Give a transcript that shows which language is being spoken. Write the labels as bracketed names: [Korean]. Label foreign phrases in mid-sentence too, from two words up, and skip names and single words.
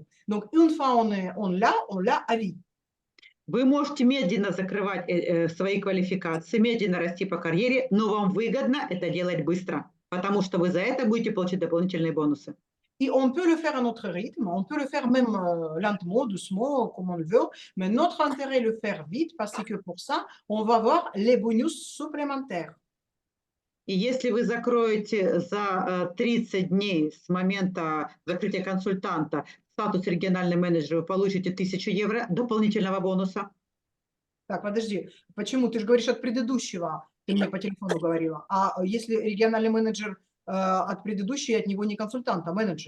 [French] Donc une fois on l'a à vie. [Russian] Вы можете медленно закрывать свои квалификации, медленно расти по карьере, но вам выгодно это делать быстро, потому что вы за это будете получать дополнительные бонусы. [French] Et on peut le faire à notre rythme, on peut le faire même lentement, doucement, comme on le veut, mais notre intérêt est de le faire vite parce que pour ça, on va avoir les bonus supplémentaires. [Russian] И если вы закроете за 30 дней с момента закрытия консультанта статус региональный менеджер, вы получите 1000 евро дополнительного бонуса. Так, подожди, почему? Ты же говоришь от предыдущего, ты мне по телефону говорила. А если региональный менеджер от предыдущего, от него не консультант, а менеджер?